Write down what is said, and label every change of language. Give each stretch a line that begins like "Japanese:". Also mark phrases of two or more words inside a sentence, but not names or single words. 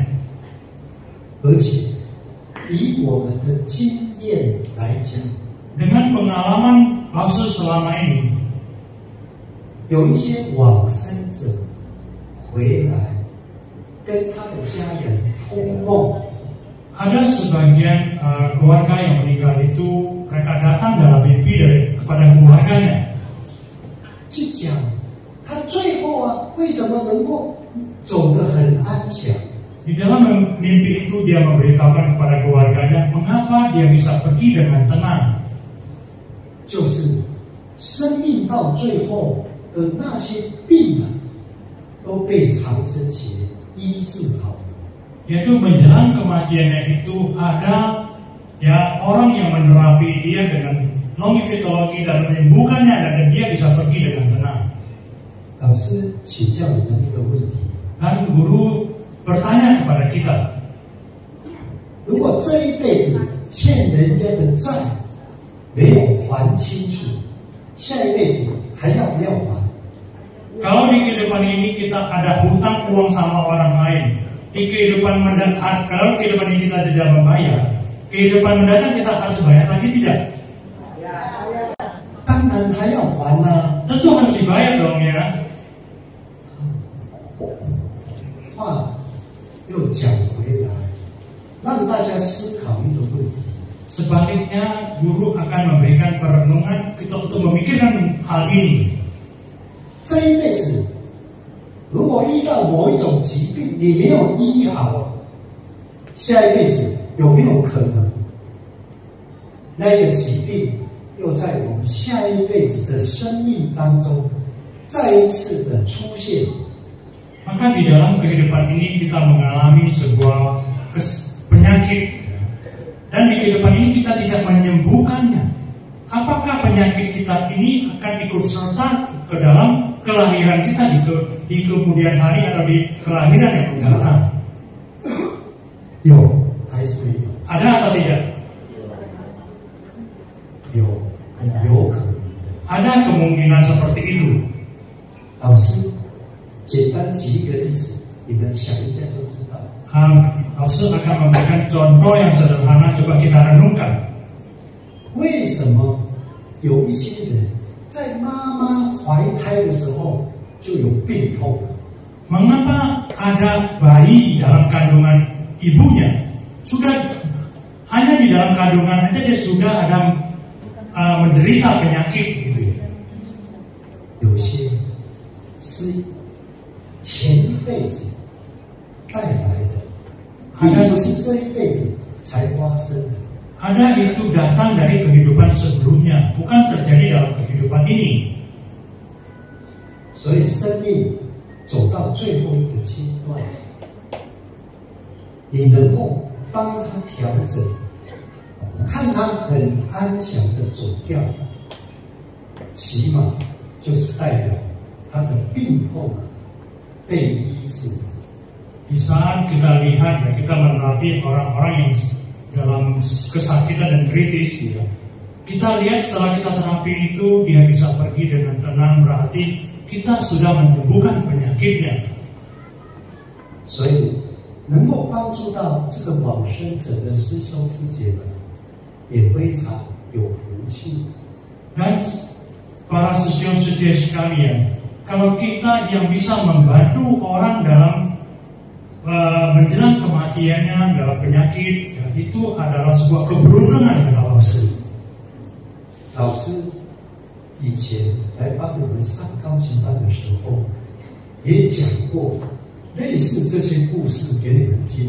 Chinese: 而且以我们的经验来讲，
Indonesian: Dengan pengalaman Lause selama ini,
Chinese: 有一些往生者回来跟他的家人通梦，
Indonesian: ada sebagian keluarga yang meninggal itu mereka datang dalam mimpi kepada keluarganya.
Chinese: 去讲他最后为什么能够走得很安详？
Indonesian: Di dalam mimpi itu dia memberitahukan kepada keluarganya mengapa dia bisa pergi dengan tenang.
Chinese: 就是生命到最后的那些病都被长生节医治好了。
Indonesian: Yaitu menjelang kematiannya itu ada ya orang yang menerapi dia dengan logifitologi dan menyembuhkannya dan dia bisa pergi dengan tenang.
Chinese: 老师请教你们一个问题：
Indonesian: Dan guru bertanya kepada kita,
Chinese: 如果这一辈子欠人家的债没有还清楚，下一辈子还要不要还？
Indonesian: kita ada hutang uang sama orang lain, di kehidupan mendatang, kalau kehidupan ini kita tidak membayar, kehidupan mendatang kita harus bayar lagi tidak?
Chinese: 当然还要还啊。
Indonesian: Tentu harus dibayar dong ya.
Chinese: 话又讲回来，让大家思考一个问题：
Indonesian: Sebaliknya, guru akan memberikan perenungan kita untuk memikirkan hal ini.
Chinese: 这一辈子，如果遇到某一种疾病，你没有医好，下一辈子有没有可能，那个疾病又在我们下一辈子的生命当中再一次的出现？
Indonesian: Maka di dalam kehidupan ini kita mengalami sebuah penyakit, dan di kehidupan ini kita tidak menyembuhkannya. Apakah penyakit kita ini akan ikut serta ke dalam kelahiran kita di kemudian hari atau di kelahiran yang akan datang?
Chinese: 有还是没有？
Indonesian: Ada atau tidak?
Chinese: 有可能。
Indonesian: Ada kemungkinan seperti itu.
Chinese: 老师，简单举一个例子，你们想一下就知道。
Indonesian: Rasul akan memberikan contoh yang sederhana, coba kita renungkan.
Chinese: 为什么有一些人在妈妈怀胎的时候就有病痛？
Indonesian: Mengapa ada bayi di dalam kandungan ibunya, sudah hanya di dalam kandungan aja dia sudah ada menderita penyakit gitu ya?
Chinese: 有些是前一辈子带来的，并不是这一辈子才发生的。
Indonesian: Ada itu datang dari kehidupan sebelumnya, bukan terjadi dalam kehidupan ini.
Chinese: 所以生命走到最后一个阶段，你能够帮他调整，看他很安详的走掉，起码就是代表他的病痛被医治。
Indonesian: Di saat kita lihat ya, kita menapi orang-orang yang dalam kesakitan dan kritis ya. Kita lihat setelah kita terapi itu dia bisa pergi dengan tenang, berarti kita sudah menyembuhkan penyakitnya.
Chinese: 所以能够帮助到这个往生者的师兄师姐们，也非常有福气。
Indonesian: Dan para sesiun-sesiun sekalian, kalau kita yang bisa membantu orang dalam menjelang kematiannya dalam penyakit, ya, itu adalah sebuah keberuntungan kata Rasul.
Chinese: 老师以前来帮我们上钢琴班的时候，也讲过类似这些故事给你们听。